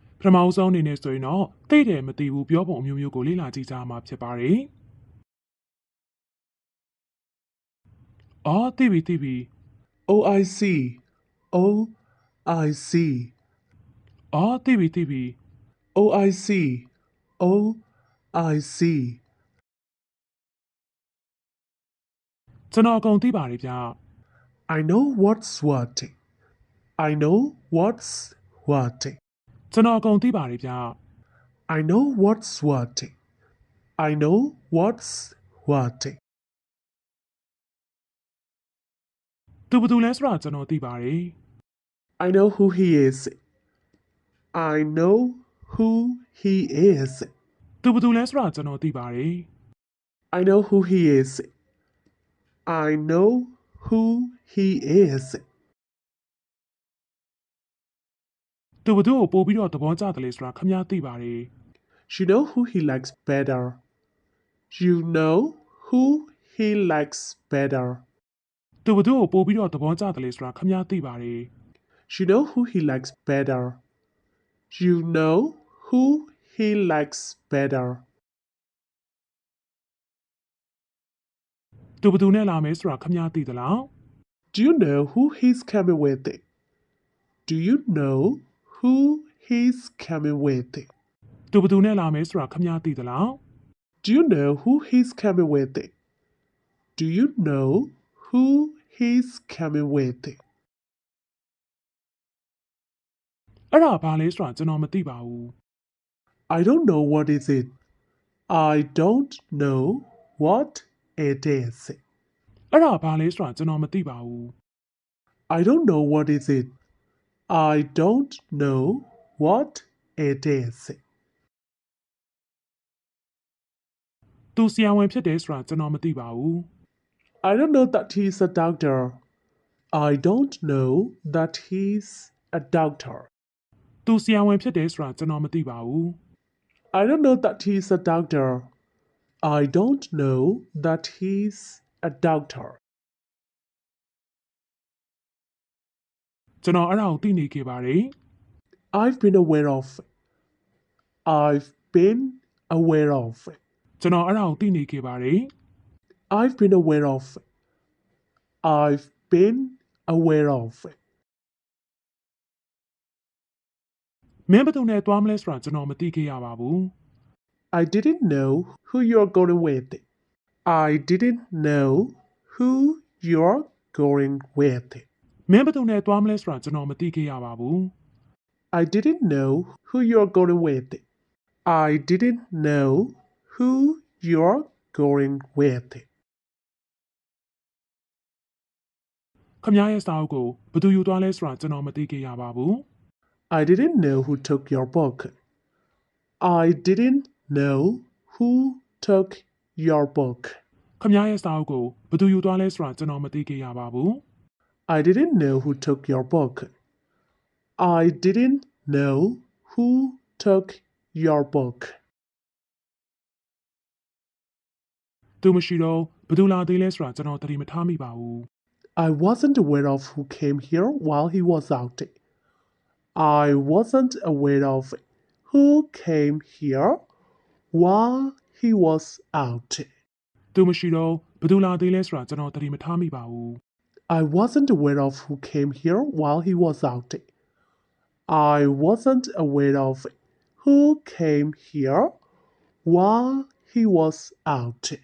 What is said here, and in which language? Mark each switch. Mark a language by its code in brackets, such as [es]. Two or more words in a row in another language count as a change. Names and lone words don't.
[my] ပထမဆုံးအနေနဲ့ဆိုရင်တော့သိတယ်မသိဘူးပြောပုံအမျိုးမျိုးကိုလေ့လာကြည့်ကြမှာဖြစ်ပါတယ်အော်သိပြီ [en] Oh, I see. Oh, I see. [my] အော်သိပြီ [en] Oh, I see. Oh, I see. [my] ကျွန်တော်အကုန်သိပါတယ်ဗျ [en] I know what's what. I know what's what. [my] ကျွန်တော်အကုန်သိပါတယ်ဗျ [en] I know what's what. I know what's what. [my] သူဘယ်သူလဲဆိုတာကျွန်တော်သိပါတယ် [en] I know who he is. I know who he is. [my] သူဘယ်သူလဲဆိုတာကျွန်တော်သိပါတယ် [en] I know who he is. I know who he is. [my] သူဘယ်သူကိုပို့ပြီးတော့သဘောကျတယ်လဲဆိုတာခမည်းသိပါတယ် [en] You know who he likes better. You know who he likes better. [my] သူဘယ်သူကိုပို့ပြီးတော့သဘောကျတယ်လဲဆိုတာခမည်းသိပါတယ် [en] You know who he likes better. You know who he likes better. [my] သူဘယ်သူနဲ့လာမယ်ဆိုတာခမည်းသိသလား [en] Do you know who he's coming with? Do you know who he's coming with? [my] သူဘယ်သူနဲ့လာမယ်ဆိုတာခမည်းသိသလား [en] Do you know who he's coming with? Do you know who he's coming with? [my] အဲ့ဒါဘာလဲဆိုတာကျွန်တော်မသိပါဘူး [en] I don't know what is it. I don't know what it is. [my] အဲ့ဒါဘာလဲဆိုတာကျွန်တော်မသိပါဘူး [en] I don't know what is it. I don't know what it is. [my] သူဆရာဝန်ဖြစ်တယ်ဆိုတာကျွန်တော်မသိပါဘူး [en] I don't know that he's a doctor. I don't know that he's a doctor. [my] သူဆရာဝန်ဖြစ်တယ်ဆိုတာကျွန်တော်မသိပါဘူး [en] I don't know that he's a doctor. I don't know that he's a doctor. [my] ကျွန်တော်အဲ့ဒါကိုသိနေခဲ့ပါတယ် [en] I've been aware of. I've been aware of. [my] ကျွန်တော်အဲ့ဒါကိုသိနေခဲ့ပါတယ် [en] I've been aware of. I've been aware of. [my] မင်းဘယ်သူနဲ့သွားမလဲဆိုတာကျွန်တော်မသိခဲ့ရပါဘူး [en] I didn't know who you're going with. I didn't know who you're going with. [my] မင်းဘယ်သူနဲ့သွားမလဲဆိုတာကျွန်တော်မသိခဲ့ရပါဘူး [en] I didn't know who you're going with. I didn't know who you're going with. [my] ခမည်းရဲ့စာအုပ်ကိုဘယ်သူယူသွားလဲဆိုတာကျွန်တော်မသိခဲ့ရပါဘူး [en] I didn't know who took your book. I didn't know who took your book. [my] ခမည်းရဲ့စာအုပ်ကိုဘယ်သူယူသွားလဲဆိုတာကျွန်တော်မသိခဲ့ရပါဘူး [en] I didn't know who took your book. I didn't know who took your book. [my] သူမရှိတော့ဘယ်သူလာသေးလဲဆိုတာကျွန်တော်သတိမထားမိပါဘူး [en] I wasn't aware of who came here while he was out. I wasn't aware of who came here while he was out. [my] သူမရှိတော့ဘယ်သူလာသေးလဲဆိုတာကျွန်တော်သတိမထားမိပါဘူး [en] I wasn't aware of who came here while he was out. I wasn't aware of who came here while he was out.